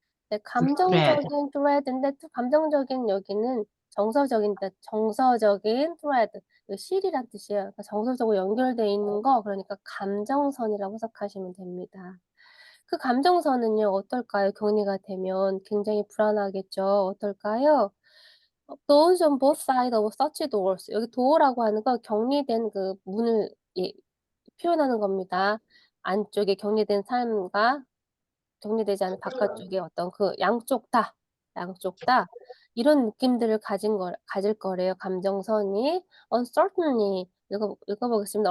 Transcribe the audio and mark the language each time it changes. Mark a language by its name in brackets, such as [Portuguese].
[Korean] 네, 감정적인 thread인데 또 감정적인 여기는 정서적인 thread, 실이란 뜻이에요. 그러니까 정서적으로 연결돼 있는 거, 그러니까 감정선이라고 해석하시면 됩니다. 그 감정선은요, 어떨까요? 격리가 되면 굉장히 불안하겠죠. 어떨까요? [English] Those on both sides of such doors. [Korean] 여기 door라고 하는 건 격리된 그 문을 표현하는 겁니다. 안쪽에 격리된 삶과 격리되지 않은 바깥쪽에 어떤 그 양쪽 다 이런 느낌들을 가질 거래요. 감정선이 uncertainty 읽어보겠습니다.